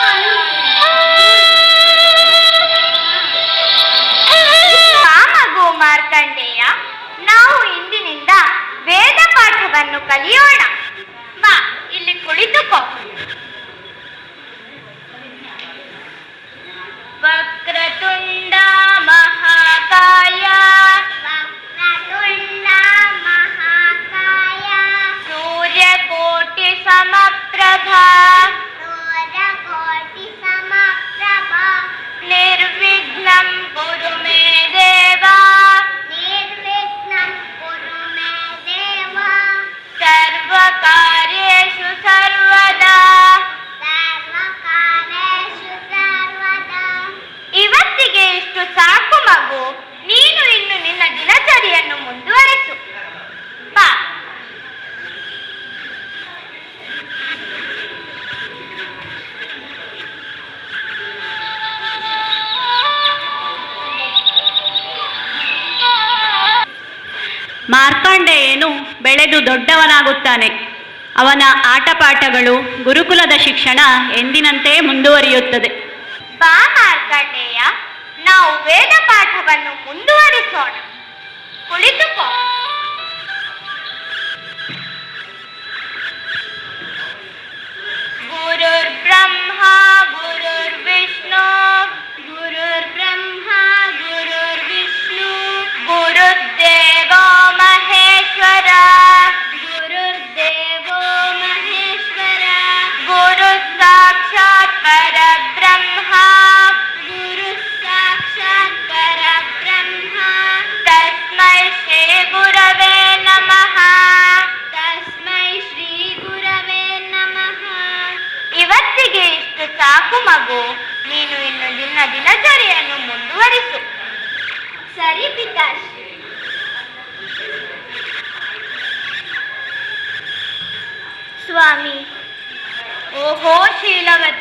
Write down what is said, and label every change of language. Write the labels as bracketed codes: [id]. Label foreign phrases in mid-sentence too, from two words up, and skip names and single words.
[kn] ಮಗು ಮಾರ್ಕಂಡೇಯ, ನಾವು ಇಂದಿನಿಂದ ವೇದ ಪಾಠವನ್ನು ಕಲಿಯೋಣ. ಬಾ, ಇಲ್ಲಿ ಕುಳಿತುಕೋ. [sa] ವಕ್ರತುಂಡ ಮಹಾಕಾಯ ವಕ್ರತುಂಡ ಮಹಾಕಾಯ ಸೂರ್ಯಕೋಟಿ ಸಮಪ್ರಭಾ ಸೂರ್ಯಕೋಟಿ ಸಮಪ್ರಭಾ ನಿರ್ವಿಘ್ನಂ ಕುರು ಮೇ ದೇವಾ ನಿರ್ವಿಘ್ನಂ ಕುರು ಮೇ ದೇವಾ ಸರ್ವಕಾರ್ಯೇಷು ಸರ್ವದಾ ಸರ್ವಕಾರ್ಯೇಷು ಸರ್ವದಾ. [kn] ಇವತ್ತಿಗೆ ಇಷ್ಟು ಸಾಕು ಮಗು. ನೀನು ಇನ್ನು ನಿನ್ನ ದಿನಚರಿಯನ್ನು ಮುಂದುವರೆಸು. ಬಾ. ಮಾರ್ಕಂಡೇಯನು ಬೆಳೆದು ದೊಡ್ಡವನಾಗುತ್ತಾನೆ. ಅವನ ಆಟಪಾಠಗಳು, ಗುರುಕುಲದ ಶಿಕ್ಷಣ ಎಂದಿನಂತೆ ಮುಂದುವರಿಯುತ್ತದೆ. ಬಾ ಮಾರ್ಕಂಡೇಯ, ನಾವು ವೇದ ಪಾಠವನ್ನು ಮುಂದುವರಿಸೋಣ. ಕುಳಿತುಕೋ. [sa] ಗುರುರ್ ಬ್ರಹ್ಮ ಗುರುರ್ ವಿಷ್ಣು ಗುರುರ್ ಬ್ರಹ್ಮ ಗುರುರ್ ವಿಷ್ಣು ಗುರುದೇವೋ ಮಹೇಶ್ವರ ಗುರುದೇವೋ ಮಹೇಶ್ವರ ಗುರು ಸಾಕ್ಷಾತ್ ಪರಬ್ರಹ್ಮ ಗುರು ಸಾಕ್ಷಾತ್ ಪರಬ್ರಹ್ಮ ತಸ್ಮೈ ಶ್ರೀ ಗುರವೇ ನಮಃ ತಸ್ಮೈ ಶ್ರೀ ಗುರವೇ ನಮಃ. [kn] ಇವತ್ತಿಗೆ ಇಷ್ಟು ಸಾಕು ಮಗು. ನೀನು ಇನ್ನು ನಿನ್ನ ದಿನಚರಿಯನ್ನು ಮುಂದುವರಿಸು. ಸರಿ ಪಿತಾಶ್ರೀ. ಸ್ವಾಮಿ. ಓಹೋ ಶೀಲವತಿ,